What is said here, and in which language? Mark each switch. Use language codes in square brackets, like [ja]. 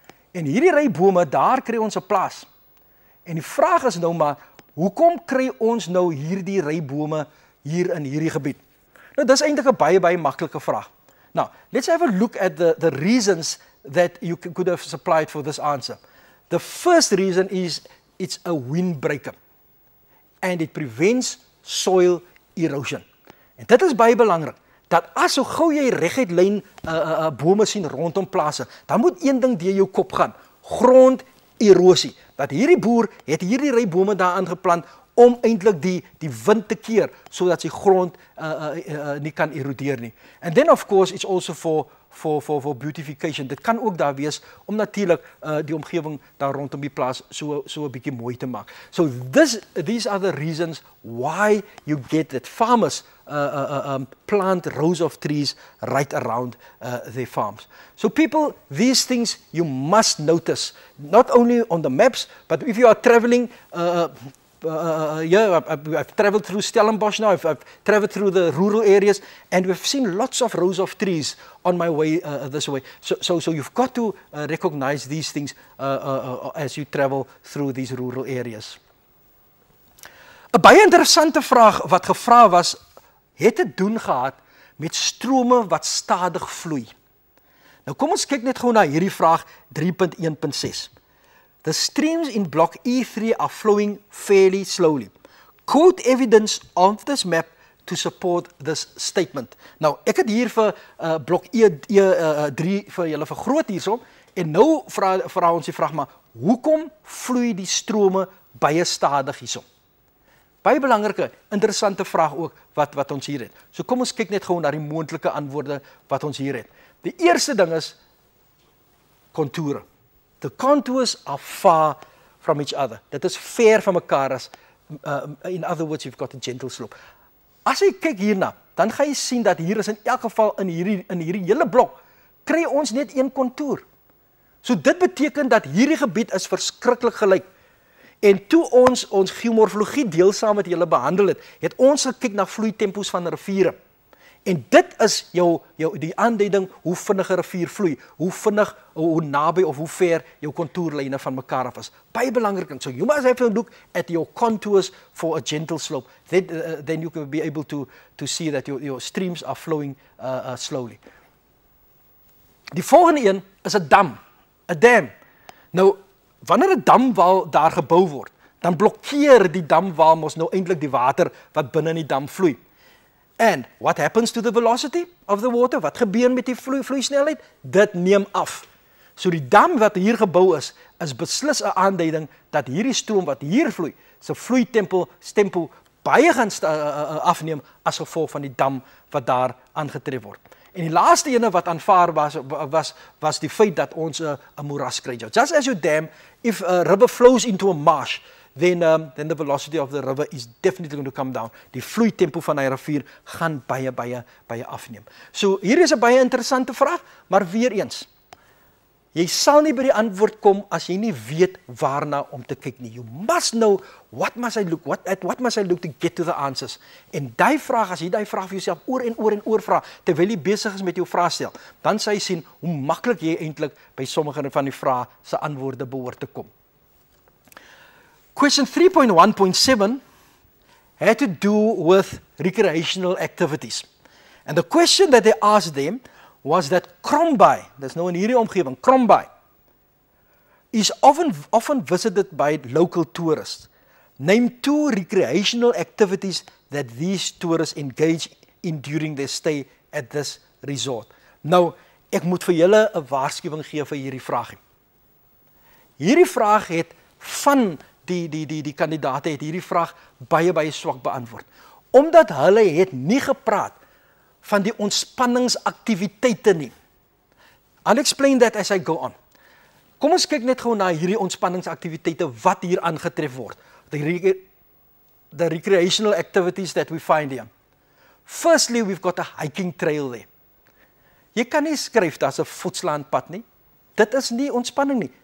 [af] En hierdie ry bome, daar kry ons 'n plaas. En die vraag is nou maar, hoekom kry ons nou hierdie ry bome hier in hierdie gebied? Nou dis eintlik 'n baie maklike vraag. [en] Now, let's have a look at the reasons that you could have supplied for this answer. The first reason is it's a windbreaker and it prevents soil erosion. [af] En dit is baie belangrik, dat as so gou jy reguit lyn bome sien rondom plase, dan moet een ding deur jou kop gaan, gronderosie. Dat hierdie boer het hierdie ry bome daar aangeplant om eintlik die wind te keer sodat sy grond nie kan erodeer nie. [en] And then of course it's also for beautification. [af] Dit kan ook daar wees om natuurlik die omgewing daar rondom die plaas so 'n bietjie mooi te maak. [en] So these are the reasons why you get that farmers plant rows of trees right around their farms. So people, these things you must notice, not only on the maps, but if you are traveling I've traveled through Stellenbosch now, I've traveled through the rural areas, and we've seen lots of rows of trees on my way this way. So you've got to recognize these things as you travel through these rural areas. [af] 'n Baie interessante vraag wat gevra was, het te doen gehad met strome wat stadig vloei. Nou kom ons kyk net gou na hierdie vraag 3.1.6. [en] The streams in block E3 are flowing fairly slowly. Quote evidence of this map to support this statement. [af] Nou, ek het hier vir blok E3 vir julle vergroot hierso, en nou vra ons die vraag maar, hoekom vloei die strome baie stadig hierso? Baie belangrike, interessante vraag ook wat ons hier het. So kom ons kyk net gou na die moontlike antwoorde wat ons hier het. Die eerste ding is kontoure. [en] The contours are far from each other. [af] Dit is ver van mekaar as, [en] in other words, you've got a gentle slope. [af] As jy kyk hierna, dan gaan jy sien dat hier is in elk geval in hierdie hele blok, kry ons net een kontour. So dit beteken dat hierdie gebied is verskriklik gelyk. En toe ons geomorfologie deelsaam met julle behandel het ons gekyk na vloeitempos van riviere. En dit is die aanduiding hoe vinnig 'n rivier vloei, hoe vinnig, hoe naby of hoe ver jou kontourlyne van mekaar af is. Baie belangrik. [en] So you must have to look at your contours for a gentle slope. Then you can be able to see that your streams are flowing slowly. [af] Die volgende een is 'n dam. 'n Dam. Nou, wanneer 'n damwal daar gebou word, dan blokkeer die damwal mos nou eintlik die water wat binne in die dam vloei. [en] And what happens to the velocity of the water? [af] Wat gebeur met die vloeisnelheid? Dit neem af. So die dam wat hier gebou is beslis 'n aanduiding dat hierdie stroom wat hier vloei, se vloeitempo baie gaan afneem as gevolg van die dam wat daar aangetref word. En die laaste ene wat aanvaar was die feit dat ons 'n moeras kry. [en] Just as your dam, if a river flows into a marsh, then the velocity of the river is definitely going to come down. [af] Die vloeitempo van 'n rivier gaan baie afneem. So hier is 'n baie interessante vraag, maar weer eens, jy sal nie by die antwoord kom as jy nie weet waarna om te kyk nie. [en] You must know what must I look to get to the answers. [af] En daai vraag, as jy daai vraag vir jouself oor en oor vra terwyl jy besig is met jou vraestel, dan sal jy sien hoe maklik jy eintlik by sommige van die vrae se antwoorde behoort te kom. [en] Question 3.1.7 had to do with recreational activities. And the question that they asked them was that Crombie, there's no [af] in hierdie omgewing, [en] Crombie, is often visited by local tourists. Name 2 recreational activities that these tourists engage in during their stay at this resort. [af] Nou, ek moet vir julle 'n waarskuwing gee vir hierdie vraag. Hierdie vraag het van die kandidaate het hierdie vraag baie swak beantwoord. Omdat hulle het nie gepraat van die ontspanningsaktiwiteite nie. [en] I'll explain that as I go on. [af] Kom ons kyk net gou na hierdie ontspanningsaktiwiteite wat hier aangetref word. [en] The recreational activities that we find here. Firstly, we've got a hiking trail there. [af] Jy kan nie skryf daar's 'n voetslaand pad nie. Dit is nie ontspanning nie.